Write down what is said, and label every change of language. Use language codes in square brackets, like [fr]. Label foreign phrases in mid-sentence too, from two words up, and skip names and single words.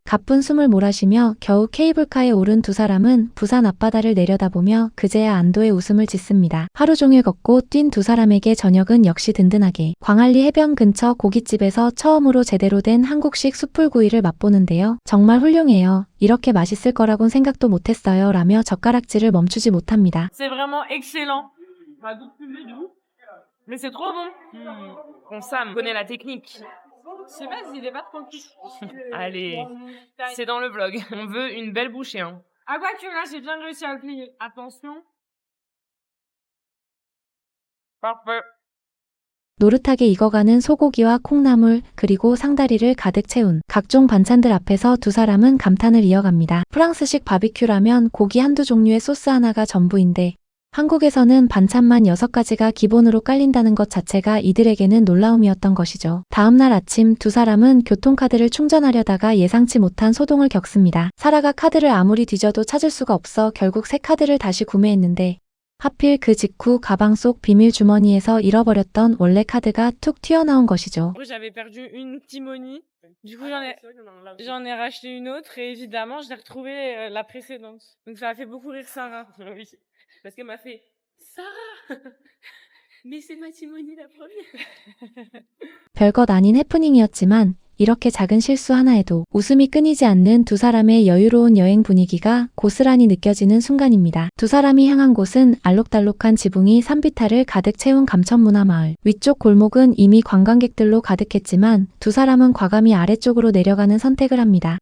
[ko] 가쁜 숨을 몰아쉬며 겨우 케이블카에 오른 두 사람은 부산 앞바다를 내려다보며 그제야 안도의 웃음을 짓습니다. 하루 종일 걷고 뛴 두 사람에게 저녁은 역시 든든하게 광안리 해변 근처 고깃집에서 처음으로 제대로 된 한국식 숯불구이를 맛보는데요. 정말 훌륭해요. 이렇게 맛있을 거라곤 생각도 못했어요 라며 젓가락질을 멈추지 못합니다. [fr] C'est vraiment excellent. Mais c'est trop bon. Bon, Sam connaît la technique. Je sais pas s'il est pas tranquille. Allez, c'est dans le vlog. On veut une belle bouchée, hein. Ah quoi que là, j'ai bien réussi à le plier. Attention. Parfait. [ko] 노릇하게 익어가는 소고기와 콩나물 그리고 상다리를 가득 채운 각종 반찬들 앞에서 두 사람은 감탄을 이어갑니다. 프랑스식 바비큐라면 고기 한두 종류의 소스 하나가 전부인데 한국에서는 반찬만 6가지가 기본으로 깔린다는 것 자체가 이들에게는 놀라움이었던 것이죠. 다음날 아침 두 사람은 교통카드를 충전하려다가 예상치 못한 소동을 겪습니다. 사라가 카드를 아무리 뒤져도 찾을 수가 없어 결국 새 카드를 다시 구매했는데 하필 그 직후 가방 속 비밀 주머니에서 잃어버렸던 원래 카드가 툭 튀어나온 것이죠. [fr] J'avais perdu une Timoni. Du coup, j'en ai racheté une autre et évidemment, je l'ai retrouvée la précédente. Donc ça a fait beaucoup rire Sarah. Oui. Parce qu'elle m'a fait Sarah Mais c'est ma Timonie la première. [ko] 별것 아닌 해프닝이었지만 이렇게 작은 실수 하나에도 웃음이 끊이지 않는 두 사람의 여유로운 여행 분위기가 고스란히 느껴지는 순간입니다. 두 사람이 향한 곳은 알록달록한 지붕이 산비탈을 가득 채운 감천문화마을. 위쪽 골목은 이미 관광객들로 가득했지만 두 사람은 과감히 아래쪽으로 내려가는 선택을 합니다.